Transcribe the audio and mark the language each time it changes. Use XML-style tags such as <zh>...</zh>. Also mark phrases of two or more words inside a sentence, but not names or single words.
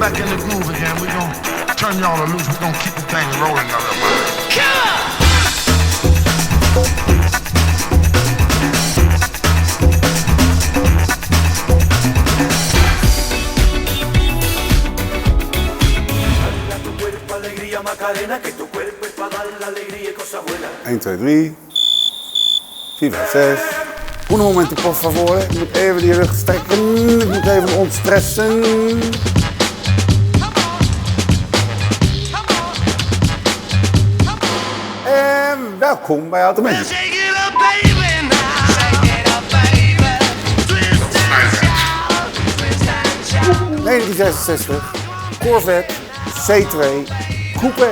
<en>the groove again. We're gonna turn y'all loose. We're gonna keep the thing rolling a little bit.</en> <es>Macarena, que tu cuerpo es para dar la alegría y cosas buenas. 1, 2, 3, 4, 5, 6. Un momento, por favor.</es> <nl>Ik moet even die rug strekken. Ik moet even ontstressen. En welkom bij Automatic. 1966, Corvette C2 Coupé.</nl>